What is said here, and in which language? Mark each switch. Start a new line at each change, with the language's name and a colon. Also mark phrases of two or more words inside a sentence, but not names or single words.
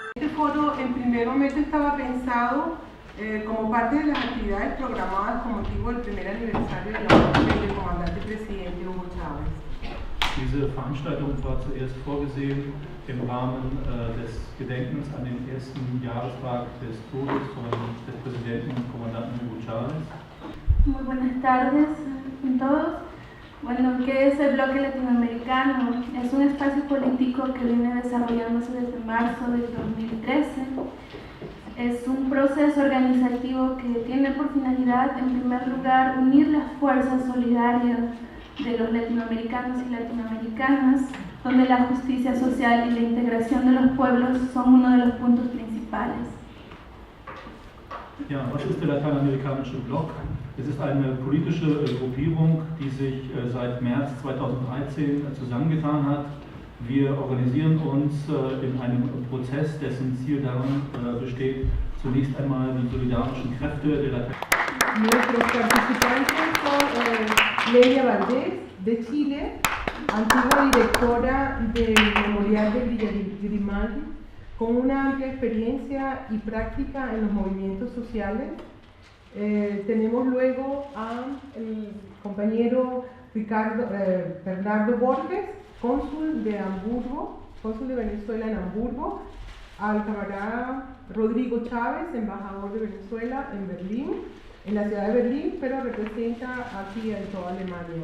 Spanish: foro en primer momento estaba pensado como parte de las actividades programadas con motivo del primer aniversario de la muerte del comandante presidente Hugo Chávez.
German: Diese Veranstaltung war zuerst vorgesehen im Rahmen des Gedenkens an den ersten Jahrestag des Todes des Präsidenten und Kommandanten Hugo Chávez.
Spanish: Muy buenas tardes a todos. Bueno, ¿qué es el Bloque Latinoamericano? Es un espacio político que viene desarrollándose desde marzo del 2013. Es un proceso organizativo que tiene por finalidad, en primer lugar, unir las fuerzas solidarias de los latinoamericanos y latinoamericanas, donde la justicia social y la integración de los pueblos son uno de los puntos principales.
German: Ja, was ist der Lateinamerikanische Block? Es ist eine politische Gruppierung, die sich seit März 2013 zusammengetan hat. Wir organisieren uns in einem Prozess, dessen Ziel darin besteht, zunächst einmal die solidarischen Kräfte der Lateinamerikanischen.
Spanish: Nuestros participantes son Lelia Valdés, de Chile, antigua directora del Memorial de Villa Grimaldi, con una amplia experiencia y práctica en los movimientos sociales. Tenemos luego al compañero Bernardo Borges, cónsul de Hamburgo, cónsul de Venezuela en Hamburgo, al camarada Rodrigo Chávez, embajador de Venezuela en Berlín, en la ciudad de Berlín, pero representa aquí en toda Alemania.